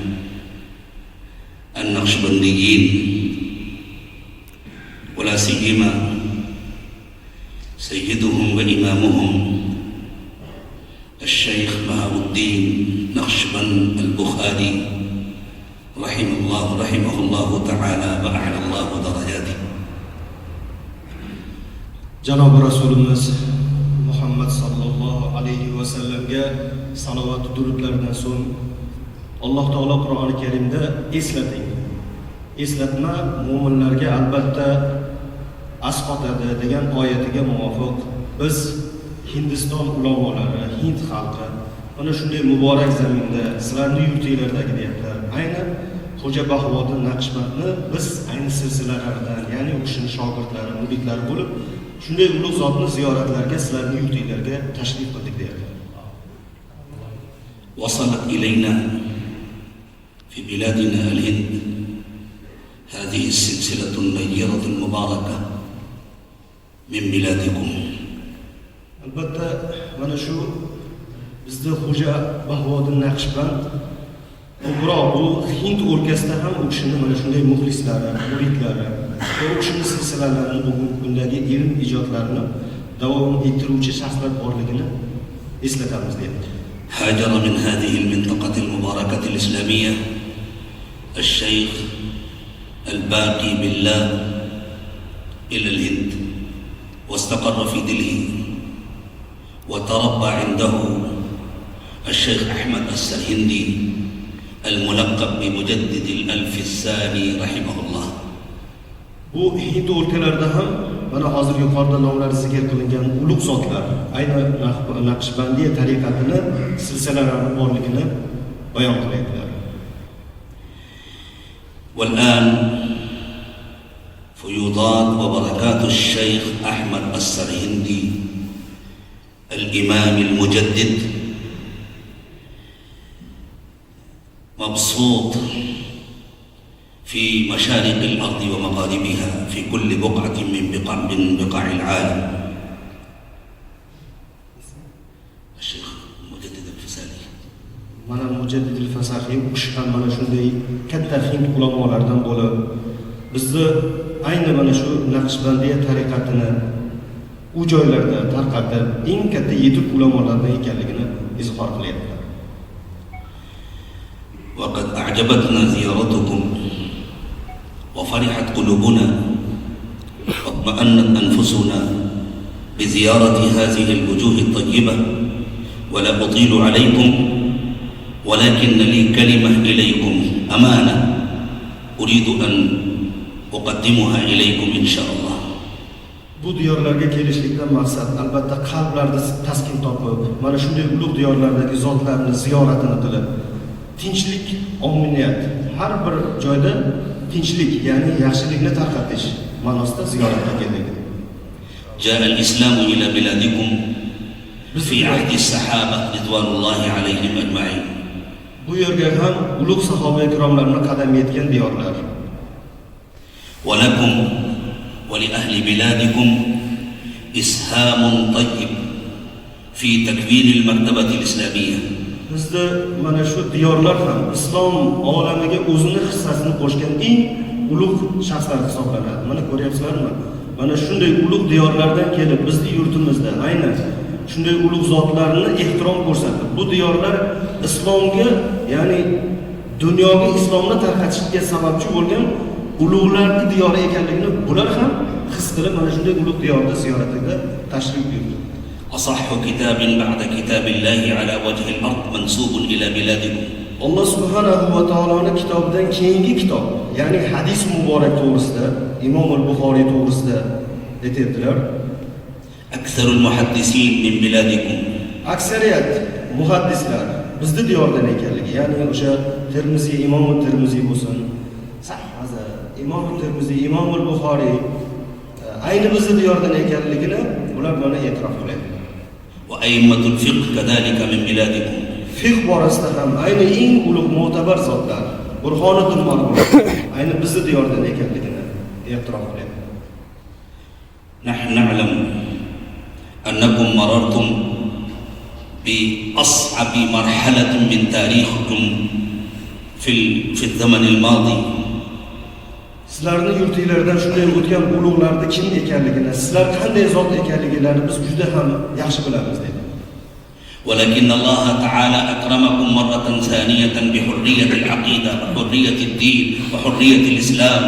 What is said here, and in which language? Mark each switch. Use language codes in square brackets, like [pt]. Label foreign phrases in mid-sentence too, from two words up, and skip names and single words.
[ar] النقشبنديين، ولا سيما سيدهم وإمامهم الشيخ بهاء الدين نقشبند البخاري رحمه الله تعالى وأعلى الله درجاته. [uz] Janob Rasulimiz Muhammad [ar] صلى الله عليه وسلم [uz] salovat durudlardan so'ng Alloh taolo Qur'oni Karimda eslating. Eslatma mu'minlarga albatta asqotadi degan oyatiga muvofiq biz Hindiston ulamolari, Hind xalqi mana shunday muborak zaminda sizlarning yurtinglardagi deyaptilar. Ayni Xo'ja Bahvoddin Naqshbandni biz ayni silsilalaridan, ya'ni u kishining shogirdlari, muritlari bo'lib shunday ulug' zotni ziyoratlarga sizlarning yurtinglarga tashrif qildik deyaptilar. [ar] وصلت إلينا في بلادنا الهند هذه السلسلة النيرة المباركة من بلادكم. [uz] Albatta mana shu bizda Xo'ja Bahvoddin Naqshband ko'proq bu Hind o'lkasida ham u kishining mana shunday muxlislari, muridlari, u kishining silsilalarini, bugungi kundagi ilm ijodlarini davom ettiruvchi shaxslar borligini eslatamiz deyapti. [ar] هاجر من هذه المنطقة المباركة الإسلامية الشيخ الباقي بالله إلى الهند واستقر في دلهي، وتربى عنده الشيخ أحمد السرهندي الملقب بمجدد الألف الثاني رحمه الله. [uz] Bu Hind o'lkalarida ham mana hozir yuqorida nomlari zikr qilingan ulug' zotlar ayni Naqshbandiya tariqatini silsilalari borligini bayon qilyaptilar. [ar] والآن فيوضات وبركات الشيخ أحمد السرهندي الإمام المجدد مبسوط في مشارق الأرض ومغاربها في كل بقعة من بقاع العالم. الشيخ مجدد الفساني [uz] mana Mujaddid al-Fasahiy u kishi ham mana shunday katta Hind ulamolardan bo'lib bizni ayni mana shu Naqshbandiya tariqatini u joylarda tarqatib eng katta yetuk ulamolardan ekanligini izhor qilyapti. [ar] وقد أعجبتنا زيارتكم وفرحت قلوبنا واطمأنت أنفسنا بزيارة هذه الوجوه الطيبة، ولا أطيل عليكم ولكن لي كلمة إليكم أمانة أريد أن أقدمها إليكم إن شاء الله. [uz] Bu diyorlarga kelishlikdan maqsad albatta qalblarda taskin topib, mana shunday ulug' diyorlardagi zotlarni ziyoratini qilib, tinchlik, omniyat, har bir joyda tinchlik, ya'ni yaxshilikni tarqatish ma'nosida ziyoratga keldik. [ar] جاء الإسلام إلى بلادكم في عهد الصحابة رضوان الله عليهم أجمعين. [uz] Bu yerga ham ulug' sahoba ikromlarning qadam yetgan diyorlar. [ar] ولكم ولأهل بلادكم إسهام طيب في تكوين المكتبة الإسلامية. [uz] Bizda mana shu diyorlar ham islom olamiga o'zini hissasini qo'shgan eng ulug' shaxslar hisoblanadi. Mana ko'ryapsizlarmi? Mana shunday ulug' diyorlardan kelib bizning yurtimizda aynan shunday ulug' zotlarni ehtirom ko'rsatib, bu diyorlar islomga, ya'ni dunyoga islomni tarqatishga sababchi bo'lgan ulug'larning diyori ekanligini bular ham his qilib mana shunday ulug' diyorda ziyoratga tashrif buyurdi. [ar] أصح كتاب بعد كتاب الله على وجه الأرض منسوب إلى بلادكم. [uz] Alloh [ar] سبحانه وتعالى [uz] kitobidan keyingi kitob, ya'ni hadis muborak to'g'risida, Imom al-Buxoriy to'g'risida aytadilar. [ar] أكثر المحدثين من بلادكم [uz] Aksariyat muhaddislar bizni diyordan ekanligi, ya'ni o'sha Termiziy, Imom Termiziy bo'lsin, Sahhaza, Imom Termiziy, Imom Buxoriy ayni bizni diyordan ekanligini ular mana e'tirof qiladi. [ar] وأئمة الفقه كذلك من بلادكم. [uz] Fiqh borasida ham ayni eng ulug' mo'tabar zotlar Burhoniddin Marg'ul ayni bizni diyordan ekanligini e'tirof qiladi. [ar] نحن نعلم أنكم مررتم بأصعب مرحلة من تاريخكم في الزمن الماضي. [uz] Sizlarning yurtinglardan shunday o'tgan ulug'larning kim ekanligini, sizlar qanday zot ekanliklarini biz juda ham yaxshi bilamiz dedi. [ar] ولكن الله تعالى أكرمكم مرة ثانية بحرية العقيدة وحرية الدين وحرية الإسلام.